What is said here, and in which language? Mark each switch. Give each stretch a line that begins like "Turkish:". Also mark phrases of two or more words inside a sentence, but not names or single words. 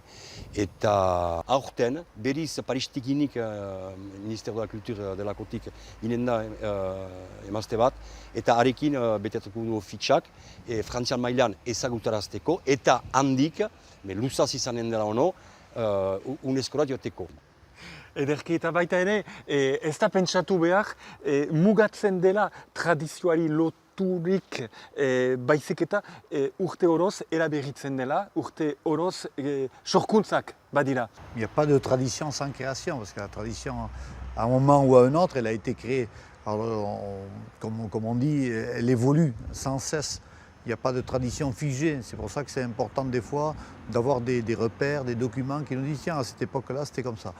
Basque: Eta aurten, berriz Paristikinik, Ministère de la Culture delakotik, ginen da emazte bat, eta harekin betetuko du fitxak, Frantzian mailan ezagutarazteko, eta handik, luzaz izanen dela ono, UNESCO-ra joteko. Ederki eta baita ere, ez da pentsatu behar, mugatzen dela tradizioari loturik baizik eta urte oroz eraberritzen dela, urte oroz sorkuntzak badira.
French: Il n'y a pas de tradition sans création, parce que la tradition, à un moment ou à un autre, elle a été créée. Alors, comme on dit, elle évolue sans cesse. Il n'y a pas de tradition figée. C'est pour ça que c'est important des fois d'avoir des repères, des documents qui nous disent tiens, à cette époque-là, c'était comme ça.